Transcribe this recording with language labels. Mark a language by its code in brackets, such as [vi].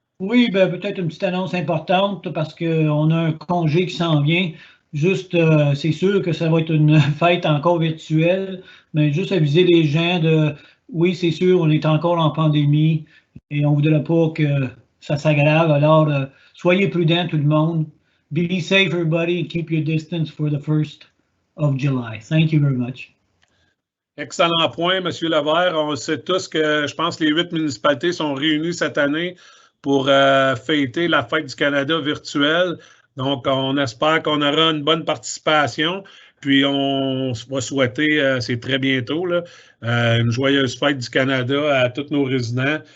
[fr] Oui, ben, peut-être une petite annonce importante parce qu'on a un congé qui s'en vient. Juste, c'est sûr que ça va être une fête encore virtuelle, mais juste aviser les gens de, oui, c'est sûr, on est encore en pandémie et on ne voudrait pas que ça s'aggrave. Alors, soyez prudents tout le monde. [en] Be safe everybody, keep your distance for the 1st of July. Thank you very much. [fr] Excellent point, M. Levert. On sait tous que je pense que les 8 municipalités sont réunies cette année pour fêter la Fête du Canada virtuelle. Donc, on espère qu'on aura une bonne participation. Puis, on va souhaiter, c'est très bientôt, là, une joyeuse Fête du Canada à tous nos résidents.